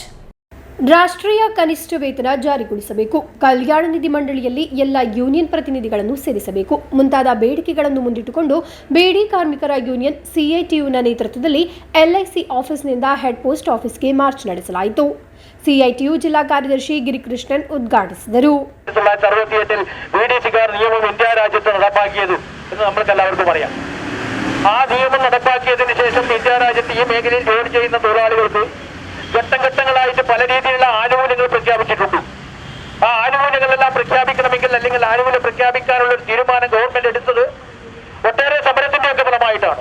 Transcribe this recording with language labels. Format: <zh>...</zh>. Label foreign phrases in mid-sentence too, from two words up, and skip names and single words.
<kn>ರಾಷ್ಟ್ರೀಯ ಕನಿಷ್ಠ ವೇತನ ಜಾರಿಗೊಳಿಸಬೇಕು, ಕಲ್ಯಾಣ ನಿಧಿ ಮಂಡಳಿಯಲ್ಲಿ ಎಲ್ಲ ಯೂನಿಯನ್ ಪ್ರತಿನಿಧಿಗಳನ್ನು ಸೇರಿಸಬೇಕು ಮುಂತಾದ ಬೇಡಿಕೆಗಳನ್ನು ಮುಂದಿಟ್ಟುಕೊಂಡು ಬಿಡಿ ಕಾರ್ಮಿಕರ ಯೂನಿಯನ್ ಸಿಐಟಿಯುನ ನೇತೃತ್ವದಲ್ಲಿ ಎಲ್ಐಸಿ ಆಫೀಸ್ನಿಂದ</kn> <en>head post officege</en> <kn>ಮಾರ್ಚ್ ನಡೆಸಲಾಯಿತು. ಸಿಐಟಿಯು ಜಿಲ್ಲಾ ಕಾರ್ಯದರ್ಶಿ ಗಿರಿಕೃಷ್ಣನ್ ಉದ್ಘಾಟಿಸಿದರು.</kn> <ml>ഇന്ത്യ രാജ്യത്ത് നടപ്പാക്കിയത് എന്ന് നമ്മൾക്കെല്ലാവർക്കും അറിയാം. ആ നിയമം നടപ്പാക്കിയതിനു ശേഷം ഇന്ത്യ രാജ്യത്ത് ഈ മേഖലയിൽ ജോലി ചെയ്യുന്ന തൊഴിലാളികൾക്ക് ഘട്ടങ്ങളായിട്ട് പല രീതിയിലുള്ള ആനുകൂല്യങ്ങൾ പ്രഖ്യാപിച്ചിട്ടുണ്ട്. ആ ആനുകൂല്യങ്ങളെല്ലാം പ്രഖ്യാപിക്കാനുള്ള ഒരു തീരുമാനം ഗവൺമെന്റ് എടുത്തത് ഒട്ടേറെ സമരത്തിന്റെയൊക്കെ ഫലമായിട്ടാണ്.</ml>